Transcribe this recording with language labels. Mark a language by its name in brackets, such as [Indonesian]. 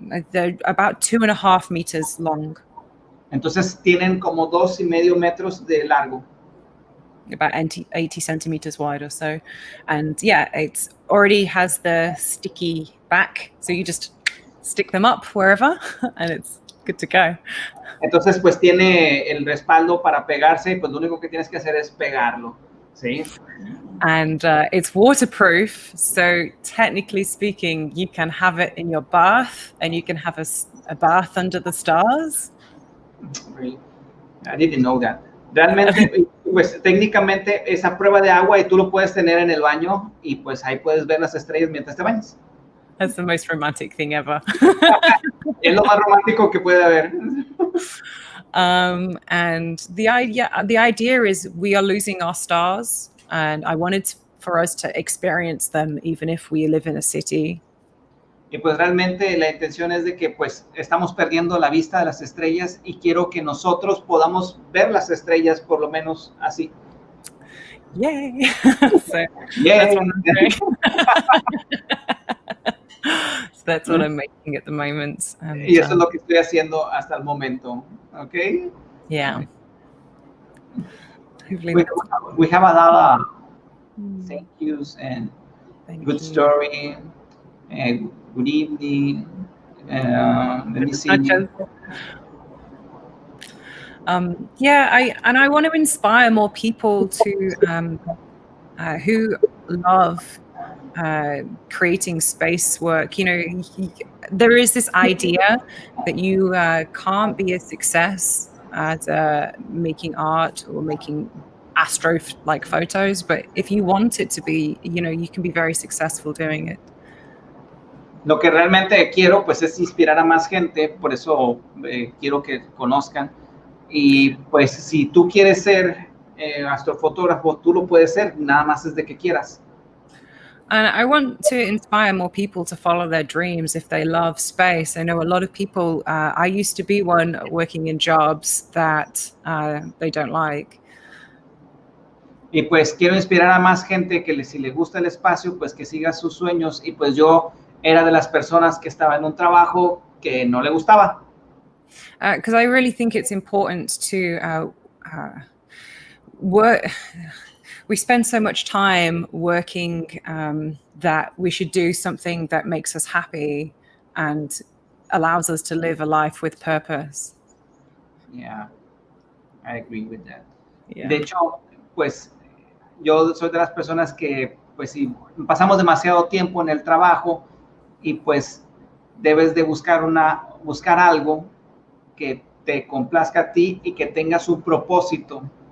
[English] They're about 2.5 meters long. [Spanish] Entonces tienen como 2.5 metros de largo. [English] About 80 centimeters wide or so. And yeah, it's already has the sticky back. So you just stick them up wherever and it's good to go. [Spanish] Entonces pues tiene el respaldo para pegarse y pues lo único que tienes que hacer es pegarlo, ¿sí? [English] And it's waterproof, so technically speaking you can have it in your bath and you can have a bath under the stars. Really? I didn't know that. [Spanish] Realmente pues técnicamente es a prueba de agua y tú lo puedes tener en el baño y pues ahí puedes ver las estrellas mientras te bañas. [English] That's the most romantic thing ever. [Spanish] Es lo más romántico que puede haber. [English] And the idea is we are losing our stars, and I wanted for us to experience them even if we live in a city. [Spanish] Y pues realmente la intención es de que pues estamos perdiendo la vista de las estrellas y quiero que nosotros podamos ver las estrellas por lo menos así. [English] Yay! So, Yay. That's what I'm making at the moment. [Spanish] Y eso es lo que estoy haciendo hasta el momento. [English] Okay? Yeah. We have a lot of thank yous and good story and good evening. Let me see. I want to inspire more people to who love creating space work. You know, there is this idea that you can't be a success at making art or making astro-like photos, but if you want it to be, you know, you can be very successful doing it. [Spanish] Lo que realmente quiero pues es inspirar a más gente, por eso quiero que conozcan. Y pues si tú quieres ser astrofotógrafo, tú lo puedes ser, nada más es de que quieras. [English] And I want to inspire more people to follow their dreams if they love space. I know a lot of people, I used to be one working in jobs that they don't like. [Spanish] Y pues quiero inspirar a más gente que si le gusta el espacio, pues que siga sus sueños. Y pues yo era de las personas que estaba en un trabajo que no le gustaba. [English] Because I really think it's important to work. We spend so much time working that we should do something that makes us happy and allows us to live a life with purpose. Yeah, I agree with that. Yeah. [Spanish] De hecho, pues yo soy de las personas que pues si pasamos demasiado tiempo en el trabajo y pues debes de buscar algo que te complazca a ti y que tenga su propósito.